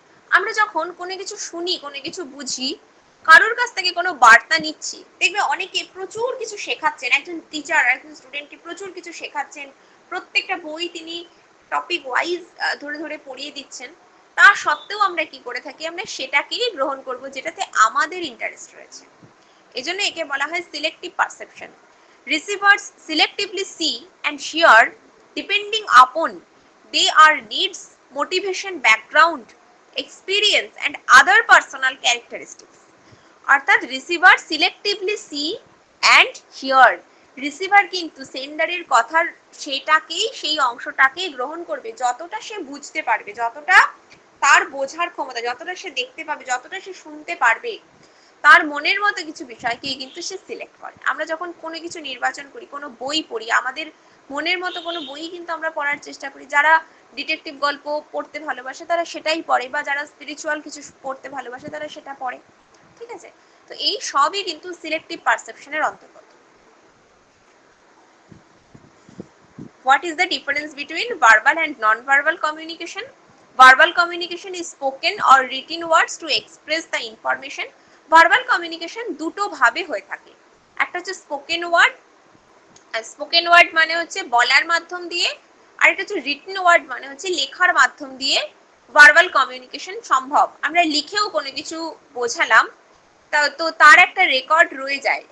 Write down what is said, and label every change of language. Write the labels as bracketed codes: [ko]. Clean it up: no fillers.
[bn] আমরা যখন কোনো কিছু শুনি, কোনো কিছু বুঝি, কারোর কাছ থেকে কোনো বার্তা নিচ্ছি, দেখবে অনেকে প্রচুর কিছু শেখাচ্ছেন, একজন টিচার একজন স্টুডেন্টকে প্রচুর কিছু শেখাচ্ছেন, প্রত্যেকটা বই তিনি টপিক ওয়াইজ ধরে ধরে পড়িয়ে দিচ্ছেন, তা সত্ত্বেও আমরা কি করে থাকি, আমরা সেটাকেই গ্রহণ করব যেটাতে আমাদের ইন্টারেস্ট রয়েছে। এজন্য একে বলা হয় selective perception. [en] Receivers selectively see and share depending upon their needs, motivation, background, experience and other personal characteristics. [bn] অর্থাৎ [en] receiver selectively see and hear, [bn] receiver কিন্তু সেন্ডারের কথার সেটাকেই, সেই অংশটাকেই গ্রহণ করবে যতটা সে বুঝতে পারবে, যতটা তার বোঝার ক্ষমতা, যতটা সে দেখতে পাবে, যতটা সে শুনতে পারবে, তার মনের মতো কিছু বিষয়কে কিন্তু সে সিলেক্ট করে। আমরা যখন কোনো কিছু নির্বাচন করি, কোনো বই পড়ি, আমাদের মনের মতো কোনো বই কিন্তু আমরা পড়ার চেষ্টা করি। যারা ডিটেকটিভ গল্প পড়তে ভালোবাসে তারা সেটাই পড়ে, বা যারা স্পিরিচুয়াল কিছু পড়তে ভালোবাসে তারা সেটা পড়ে। ঠিক আছে, তো এই সবই কিন্তু সিলেক্টিভ পারসেপশনের অন্তর্গত। [en] What is the difference between verbal and non-verbal communication? Verbal communication is spoken or written words to express the information. [bn] Verbal communication দুটো ভাবে হয়ে থাকে, একটা হচ্ছে স্পোকেন ওয়ার্ড, স্পোকেন ওয়ার্ড মানে হচ্ছে বলার মাধ্যম দিয়ে, আর একটা হচ্ছে রিটেন ওয়ার্ড মানে হচ্ছে লেখার মাধ্যম দিয়ে ভার্বাল কমিউনিকেশন সম্ভব। আমরা লিখেও কোনো কিছু বোঝালাম, তো তার একটা রেকর্ড রয়ে যায়।